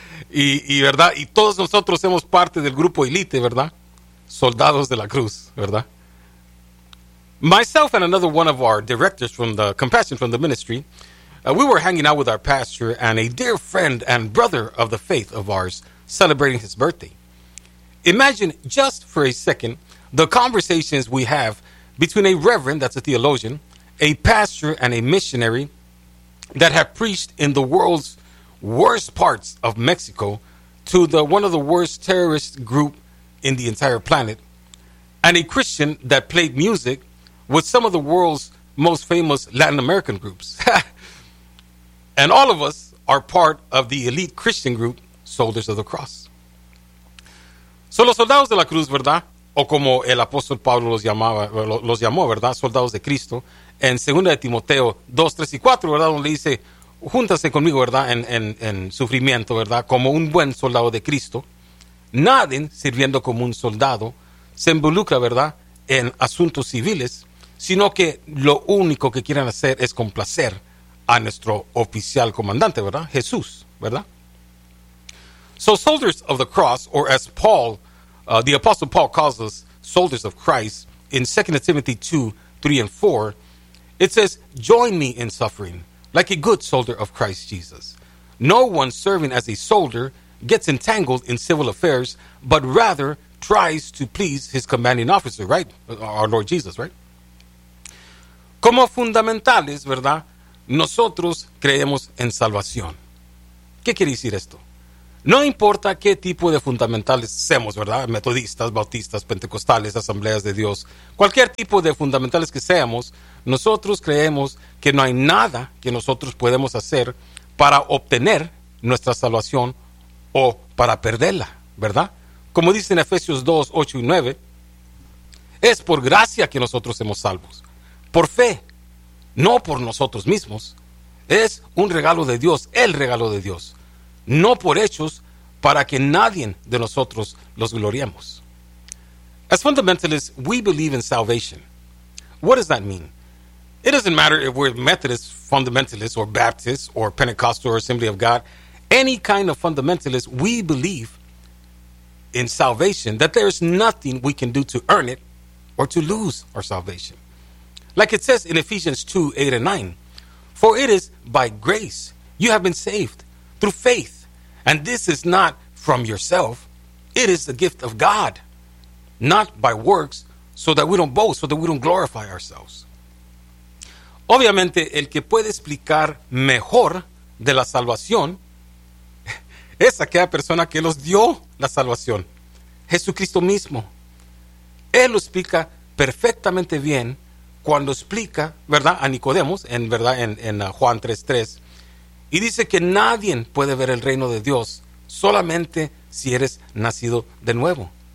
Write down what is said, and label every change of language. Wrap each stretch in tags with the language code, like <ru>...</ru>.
<es>Y verdad, y todos nosotros somos parte del grupo elite, ¿verdad? Soldados de la Cruz, ¿verdad?</es> <en>Myself and another one of our directors from the Compassion, from the ministry, we were hanging out with our pastor and a dear friend and brother of the faith of ours celebrating his birthday. Imagine just for a second the conversations we have between a reverend, that's a theologian, a pastor and a missionary that have preached in the world's worst parts of Mexico to one of the worst terrorist group in the entire planet, and a Christian that played music with some of the world's most famous Latin American groups. And all of us are part of the elite Christian group, Soldiers of the Cross.</en> <es>So los soldados de la Cruz, ¿verdad? O como el apóstol Pablo los llamó, ¿verdad? Soldados de Cristo, en 2 de Timoteo 2, 3 y 4, ¿verdad? Donde dice, júntase conmigo, ¿verdad? En sufrimiento, ¿verdad? Como un buen soldado de Cristo. Naden sirviendo como un soldado se involucra, ¿verdad? En asuntos civiles, sino que lo único que quieren hacer es complacer a nuestro oficial comandante, ¿verdad? Jesús, ¿verdad?</es> <en>So soldiers of the cross, or as Paul, the apostle Paul calls us, soldiers of Christ, in 2 Timothy 2, 3 and 4, it says, join me in suffering, like a good soldier of Christ Jesus. No one serving as a soldier gets entangled in civil affairs, but rather tries to please his commanding officer, right? Our Lord Jesus, right?</en> <es>Como fundamentales, ¿verdad? Nosotros creemos en salvación. ¿Qué quiere decir esto? No importa qué tipo de fundamentales seamos, ¿verdad? Metodistas, bautistas, pentecostales, asambleas de Dios, cualquier tipo de fundamentales que seamos, nosotros creemos que no hay nada que nosotros podemos hacer para obtener nuestra salvación o para perderla, ¿verdad? Como dice en Efesios 2, 8 y 9, es por gracia que nosotros somos salvos, por fe, no por nosotros mismos. Es un regalo de Dios, el regalo de Dios, no por hechos, para que nadie de nosotros los gloriemos.</es> <en>As fundamentalists, we believe in salvation. What does that mean? It doesn't matter if we're Methodists, fundamentalists, or Baptists, or Pentecostal, or Assembly of God. Any kind of fundamentalist, we believe in salvation, that there is nothing we can do to earn it or to lose our salvation. Like it says in Ephesians 2, 8 and 9, for it is by grace you have been saved through faith, and this is not from yourself. It is the gift of God, not by works, so that we don't boast, so that we don't glorify ourselves.</en> <es>Obviamente, el que puede explicar mejor de la salvación es aquella persona que nos dio la salvación, Jesucristo mismo. Él lo explica perfectamente bien cuando explica, ¿verdad?, a Nicodemos, en Juan 3:3, y dice que nadie puede ver el reino de Dios solamente si eres nacido de nuevo.</es>